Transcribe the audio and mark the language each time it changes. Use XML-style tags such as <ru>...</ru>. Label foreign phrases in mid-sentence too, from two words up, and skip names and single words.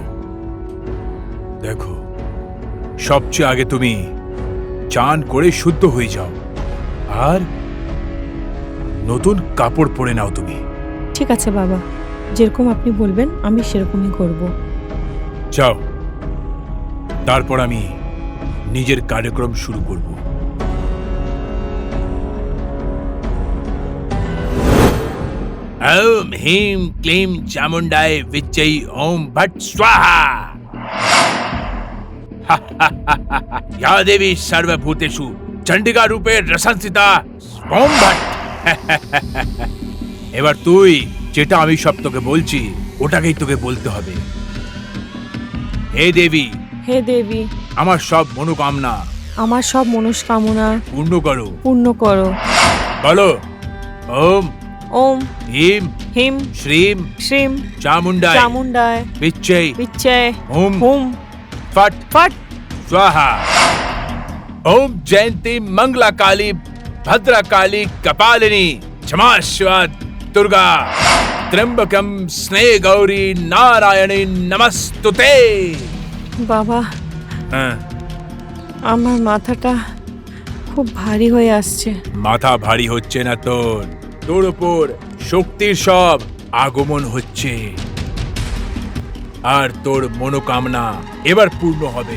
<bn>দেখো, সবচেয়ে আগে তুমি চান করে শুদ্ধ হয়ে যাও, আর নতুন কাপড় পরে নাও তুমি। ঠিক আছে বাবা, যেরকম আপনি বলবেন আমি সেরকমই করব। যাও, তারপর আমি নিজের কার্যক্রম শুরু করব।</bn> <sa>ओम ह्रीं क्लीं चामुंडाय विच्चै ओम भट्ट स्वाहा। या देवी सर्वभूतेषु चंडिका रूपे रसंसिता ओम भट्ट।</sa> <bn>এবার তুই যেটা আমি সব তোকে বলছি ওটাকেই তোকে বলতে হবে। হে দেবী, হে দেবী, আমার সব মনোকামনা আমার সব মনস্কামনা পূর্ণ করো। পূর্ণ করো। বলো ওম ওম হিম হিম শ্রীম শ্রীম চামুন্ডায় চামুন্ডায় বিচ্ছৈ বিচ্ছয় হুম হুম ফট ফট</bn> <sa>स्वाहा। ओम जयंती मंगला काली भद्रा काली कपालिनी क्षमा शिवा दुर्गा त्र्यंबकम स्नेह गौरी नारायणी नमस्तुते।</sa> <bn>বাবা, হ্যাঁ, আমার মাথাটা খুব ভারী হয়ে আসছে। মাথা ভারী হচ্ছে না তোর, তোর উপর শক্তির সব আগমন হচ্ছে আর তোর মনোকামনা এবার পূর্ণ হবে।</bn>